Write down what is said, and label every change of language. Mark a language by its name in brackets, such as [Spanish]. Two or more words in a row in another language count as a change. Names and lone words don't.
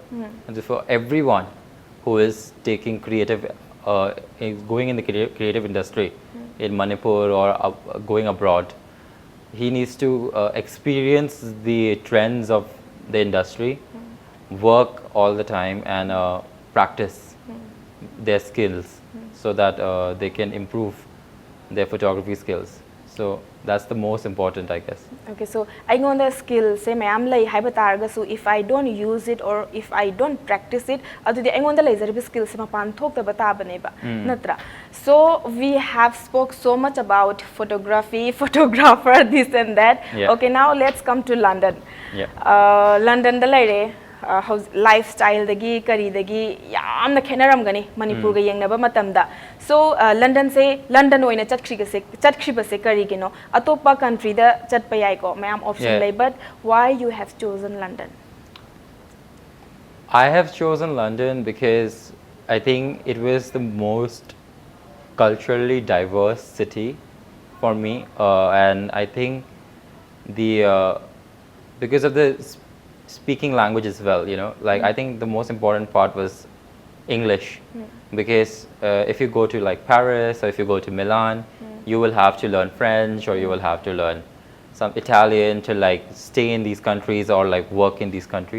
[English] And so for everyone who is taking creative going in the creative industry in Manipur or going abroad, he needs to experience the trends of the industry, work all the time, and practice their skills so that they can improve their photography skills. So that's the most important, I guess. Okay, so I know the skill [Manipuri] say mayam lai haiba targa, [English] so if I don't use it or if I don't practice it, adudi I know the laser skill [Manipuri] se mapan thok ta bata bane ba natra. [English] So we have spoke so much about photography, photographer, this and that. Okay, now let's come to London. [Manipuri] London da laire lifestyle dagi kari dagi yamna khenaramgani Manipur ga yengnaba matamda. So London se London oina chatkhriba se kari gino atopa country da chatpa yai ko mayam option lay, but why you have chosen London? [English] I have chosen London because I think it was the most culturally diverse city for me, and I think the because of the speaking language as well, you know, like I think the most important part was English, because if you go to like Paris or if you go to Milan, you will have to learn French or you will have to learn some Italian to like stay in these countries or like work in these countries.